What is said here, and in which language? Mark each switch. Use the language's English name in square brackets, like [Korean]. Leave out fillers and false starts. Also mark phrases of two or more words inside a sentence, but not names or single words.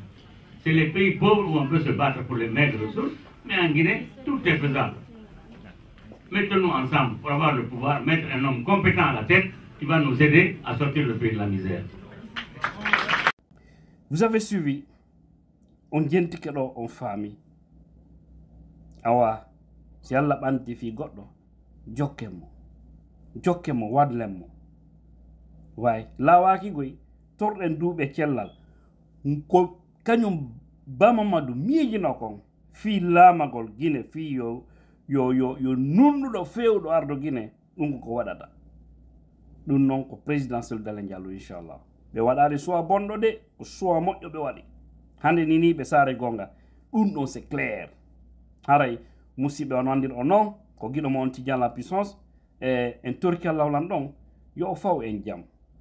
[French] C'est les pays pauvres où on peut se battre pour les maigres ressources, mais en Guinée, tout est faisable. Mettons-nous ensemble pour avoir le pouvoir, mettre un homme compétent à la tête qui va nous aider à sortir le pays de la misère. Vous avez suivi, on dit que en famille. [Fula] Awa, si Allah banti fi goddo, jokkemo wadlemmo. Way, lawaki goy, torden duube cellal. Ko kanyum Bamamadu miijino kon fi laamagol Guinée fi yo nunnuɗo fewɗo ardo Guinée ɗum ko waɗata ɗum noon ko présidentiel Dalein Diallo inchallah ɓe waɗari choix bonɗo de ko choix moƴƴo ɓe waɗi hande ni ɓe saare gonga ɗum ɗon [French] c'est clair [Fula] haray musidɓe on wandir o noon ko guiɗo mo on Tidiane [French] la puissance [Fula] e en torki lawlan ɗon yo o faw en jaam